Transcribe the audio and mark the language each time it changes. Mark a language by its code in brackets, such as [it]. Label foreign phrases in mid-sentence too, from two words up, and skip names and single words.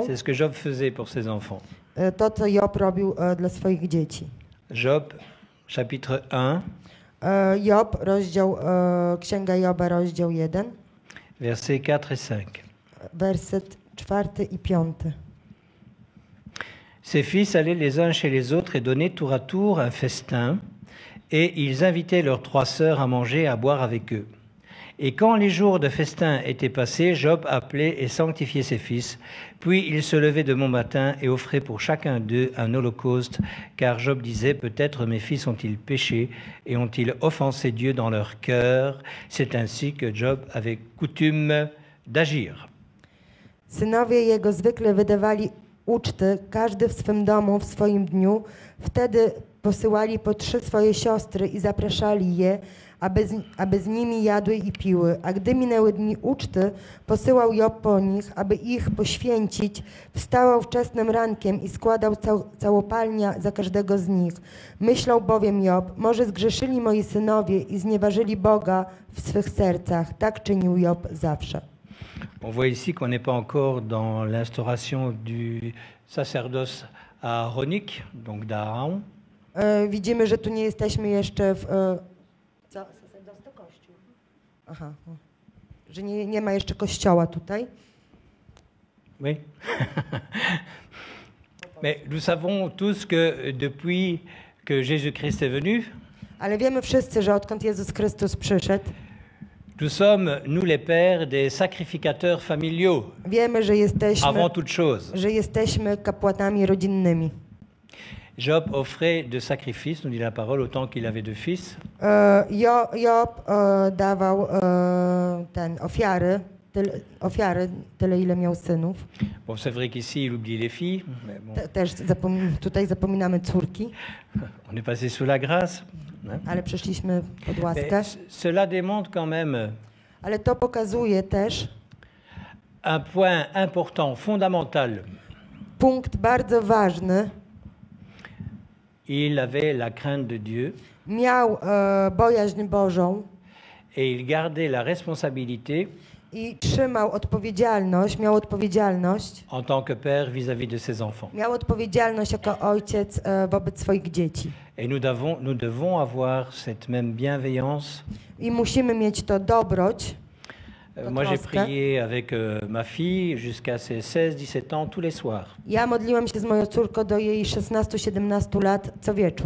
[fr] c'est ce que Job faisait pour ses enfants. [pl] To, co Job robił dla swoich dzieci. [fr] Job, chapitre 1, Job, [pl] Księga Joba, rozdział 1, [fr] versets 4 et 5. [pl] werset 4 i 5. [fr] Ses fils allaient les uns chez les autres et donnaient tour à tour un festin, et ils invitaient leurs 3 sœurs à manger et à boire avec eux. Et quand les jours de festin étaient passés, Job appelait et sanctifiait ses fils. Puis il se levait de bon matin et offrait pour chacun d'eux un holocauste, car Job disait, peut-être mes fils ont-ils péché et ont-ils offensé Dieu dans leur cœur. C'est ainsi que Job avait coutume d'agir. [pl] Synowie jego zwykle wydawali uczty, każdy w swym domu, w swoim dniu. Wtedy posyłali po 3 swoje siostry i zapraszali je, aby z nimi jadły i piły. A gdy minęły dni uczty, posyłał Job po nich, aby ich poświęcić. Wstawał wczesnym rankiem i składał całopalnia za każdego z nich. Myślał bowiem Job, może zgrzeszyli moi synowie i znieważyli Boga w swych sercach. Tak czynił Job zawsze. [fr] On voit ici qu'on n'est pas encore dans l'instauration du sacerdoce aaronique, donc d'Aaron. [pl] Widzimy, że tu nie jesteśmy jeszcze w... Co? Sacerdoce to Kościół. Aha. Że nie ma jeszcze kościoła tutaj. [fr] Oui. Mais nous savons tous que depuis que Jésus-Christ est venu, [pl] Ale wiemy wszyscy, że odkąd Jezus Chrystus przyszedł, [fr] nous sommes, nous les pères, des sacrificateurs familiaux, [pl] wiemy, [fr] avant toute chose. [pl] że jesteśmy kapłanami rodzinnymi. [fr] Job offrait de sacrifices, nous dit la parole, autant qu'il avait de fils. [pl] Job dawał ofiary, tyle ile miał synów. [fr] Bon, c'est vrai qu'ici, il oublie les filles. Mais bon, [pl] Też tutaj zapominamy córki, [fr] on est passé sous la grâce. Hein. [pl] ale przeszliśmy pod łaskę. [fr] Mais cela démontre quand même [pl] Ale to pokazuje też [fr] un point important, fondamental. [pl] punkt bardzo ważny. [fr] Il avait la crainte de Dieu [pl] Miał bojaźń Bożą [fr] et il gardait la responsabilité [pl] i miał odpowiedzialność [fr] en tant que père vis-à-vis de ses enfants. [pl] Miał odpowiedzialność jako ojciec wobec swoich dzieci. [fr] Et nous devons avoir cette même bienveillance. [pl] I musimy mieć to dobroć. [fr] Moi, j'ai prié avec ma fille jusqu'à ses 16-17 ans tous les soirs. [pl] Ja modliłem się z moją córką do jej 16-17 lat co wieczór.